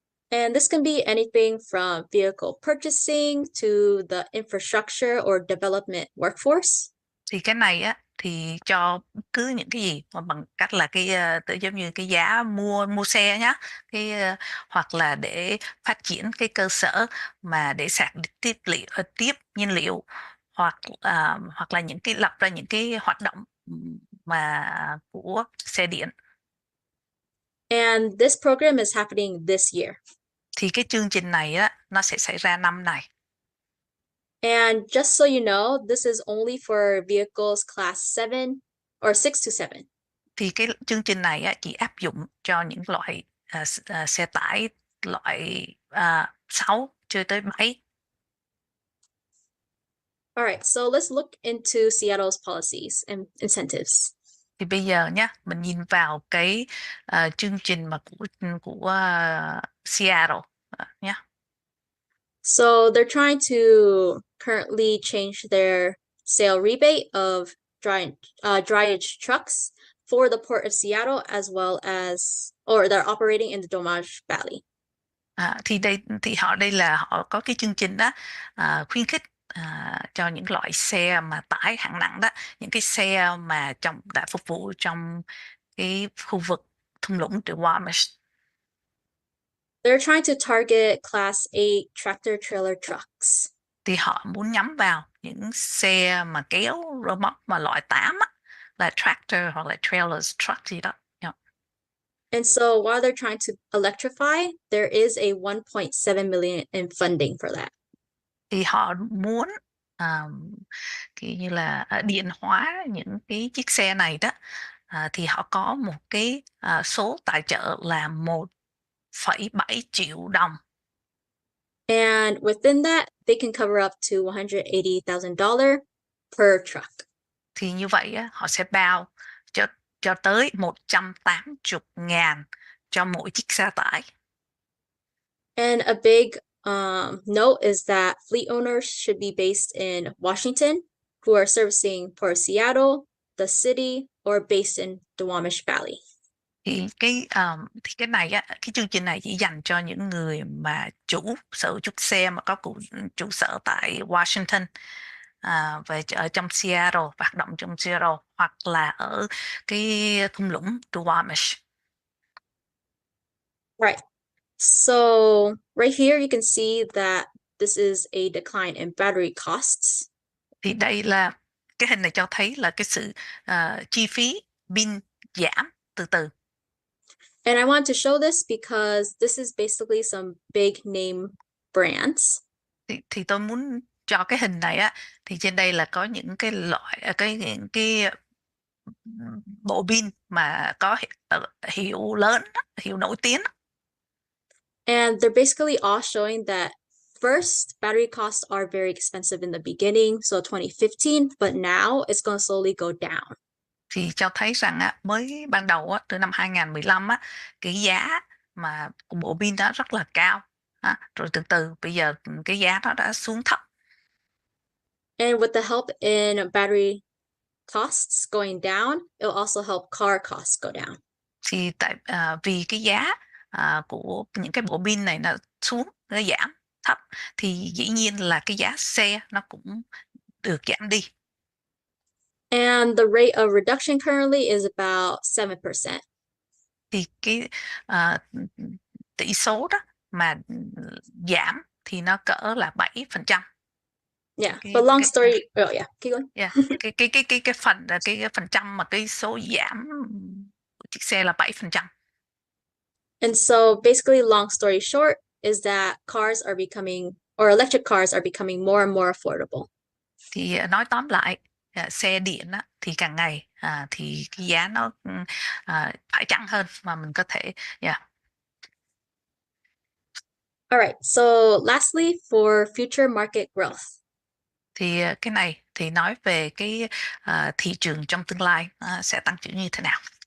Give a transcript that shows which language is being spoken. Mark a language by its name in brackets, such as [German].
[English] And this can be anything from vehicle purchasing to the infrastructure or development workforce. [Vietnamese] Thì cái này á thì cho cứ những cái gì mà bằng cách là giống như cái giá mua xe nhá, hoặc là để phát triển cái cơ sở mà để sạc tiếp nhiên liệu, hoặc là những cái lập ra những cái hoạt động mà của xe điện. [English] And this program is happening this year. [Vietnamese] Thì cái chương trình này á nó sẽ xảy ra năm này. [English] And just so you know, this is only for vehicles class 7 or 6 to 7. [Vietnamese] Thì cái chương trình này á, chỉ áp dụng cho những loại xe tải loại 6 cho tới 7. [English] All right, so let's look into Seattle's policies and incentives. [Vietnamese] Thì bây giờ nhá, mình nhìn vào cái chương trình mà của Seattle nhá. [English] So they're trying to currently change their sale rebate of dryage trucks for the Port of Seattle as well as, or they're operating in the Domage Valley. [Vietnamese] Thì họ có cái chương trình đó khuyến khích cho những loại xe mà tải hạng nặng đó, những cái xe mà đã phục vụ trong cái khu vực thung lũng Dvsa. [English] They're trying to target class 8 tractor trailer trucks. [Vietnamese] Thì họ muốn nhắm vào những xe mà kéo rơ móc mà loại 8 á, là tractor hoặc là trailers truck gì đó. [English] And so while they're trying to electrify, there is a 1.7 million in funding for that. [Vietnamese] Thì họ muốn kiểu như là điện hóa những cái chiếc xe này đó, thì họ có một cái số tài trợ là 1,7 triệu đồng. [English] And within that, they can cover up to $180,000 per truck. [Vietnamese] Thì như vậy á, họ sẽ bao cho tới 180.000 cho mỗi chiếc xe tải. [English] And a big note is that fleet owners should be based in Washington, who are servicing Port Seattle, the city, or based in Duwamish Valley. [Vietnamese] Thì cái này á, cái chương trình này chỉ dành cho những người mà sở hữu xe mà có trụ sở tại Washington, và ở trong Seattle, hoạt động trong Seattle, hoặc là ở cái thung lũng Duwamish. [English] Right. So right here you can see that this is a decline in battery costs. [Vietnamese] Thì đây là cái hình này cho thấy là cái sự chi phí pin giảm từ từ. [English] And I want to show this because this is basically some big name brands. [Vietnamese] Thì tôi muốn cho cái hình này á, thì trên đây là có những cái loại những cái bộ pin mà có hiệu lớn, hiệu nổi tiếng. [English] And they're basically all showing that first, battery costs are very expensive in the beginning, so 2015, but now it's going to slowly go down. [Vietnamese] Thì cho thấy rằng á, mới ban đầu á, từ năm 2015 á, cái giá mà của bộ pin đó rất là cao, rồi từ từ bây giờ cái giá đó đã xuống thấp. [English] And with the help in battery costs going down, it'll also help car costs go down. [Vietnamese] Thì vì cái giá của những cái bộ pin này nó xuống, nó giảm thấp, thì dĩ nhiên là cái giá xe nó cũng được giảm đi. [English] And the rate of reduction currently is about 7%. [Vietnamese] Thì cái tỷ số đó mà giảm thì nó cỡ là 7%. [English] Yeah, but long story, oh yeah, keep going. Yeah. [Vietnamese] cái phần trăm mà cái số giảm của chiếc xe là 7%. [English] And so basically, long story short is that electric cars are becoming more and more affordable. [Vietnamese] Thì nói tóm lại, xe điện á, thì càng ngày thì cái giá nó phải chăng hơn mà mình có thể. [English] All right, so lastly, for future market growth. [Vietnamese] Thì cái này thì nói về cái thị trường trong tương lai sẽ tăng trưởng như thế nào.